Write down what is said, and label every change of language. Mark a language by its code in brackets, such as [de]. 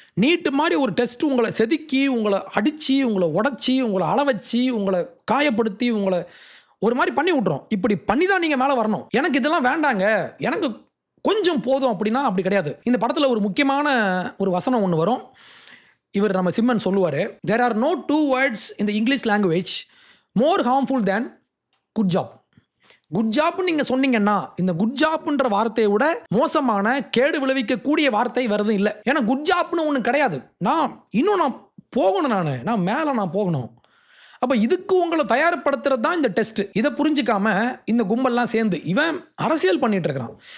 [ta] நீட்டு மாதிரி ஒரு டெஸ்ட்டு உங்களை செதுக்கி, உங்களை அடித்து, உங்களை உடச்சி, உங்களை அளவச்சு, உங்களை காயப்படுத்தி, உங்களை ஒரு மாதிரி பண்ணி விட்றோம். இப்படி பண்ணி தான் நீங்கள் மேலே வரணும். எனக்கு இதெல்லாம் வேண்டாங்க, எனக்கு கொஞ்சம் போதும் அப்படின்னா அப்படி கிடையாது. இந்த படத்தில் ஒரு முக்கியமான ஒரு வசனம் ஒன்று வரும். இவர் நம்ம சிம்மன் சொல்லுவார், [en] there are no 2 words in the English language more harmful than good job. [ta] Good ஜாப்னு நீங்கள் சொன்னீங்கன்னா, இந்த குட் ஜாப்ன்ற வார்த்தையை விட மோசமான கேடு விளைவிக்கக்கூடிய வார்த்தை வருது இல்லை. ஏன்னா குட் ஜாப்னு ஒன்று கிடையாது. நான் போகணும், நான் மேலே போகணும். அப்போ இதுக்கு உங்களை தயார்படுத்துறது தான் இந்த டெஸ்ட். இதை புரிஞ்சிக்காம இந்த கும்பல்லாம் சேர்ந்து இவன் அரசியல் பண்ணிட்டு இருக்கிறான்.